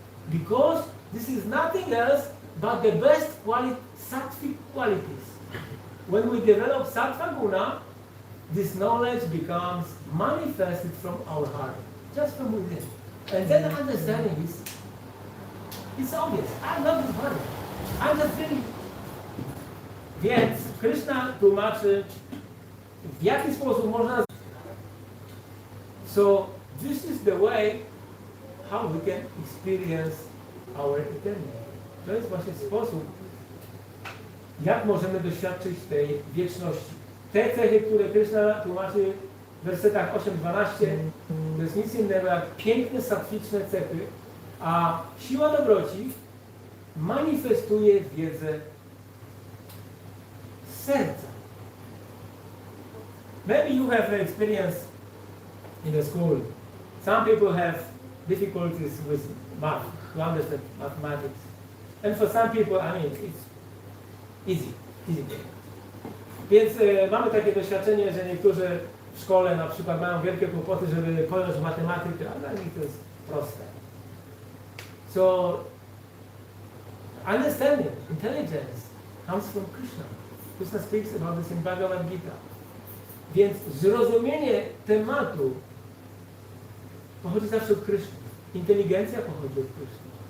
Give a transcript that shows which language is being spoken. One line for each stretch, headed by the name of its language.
English: Because this is nothing else but the best sattvic qualities. When we develop sattva guna, this knowledge becomes manifested from our heart, just from within. And then understanding is, it's obvious. I'm not this body. I'm just feeling.
Polish: Więc Krishna tłumaczy, w jaki sposób można.
English: So this is the way how we can experience our eternity.
Polish: To jest właśnie sposób, jak możemy doświadczyć tej wieczności. Te cechy, które Krishna tłumaczy w wersetach 8-12, to jest nic innego jak piękne, sattwiczne cechy, a siła dobroci manifestuje wiedzę serca.
English: Maybe you have an experience in the school. Some people have difficulties with math, to understand mathematics. And for some people, I mean, it's easy.
Polish: Więc mamy takie doświadczenie, że niektórzy w szkole na przykład mają wielkie kłopoty, żeby pojąć matematykę, a dla nich to jest proste.
English: So, understanding, intelligence comes from Krishna. Krishna speaks about this in Bhagavad Gita.
Polish: Więc zrozumienie tematu pochodzi zawsze od Kryszny. Inteligencja pochodzi od Kryszny.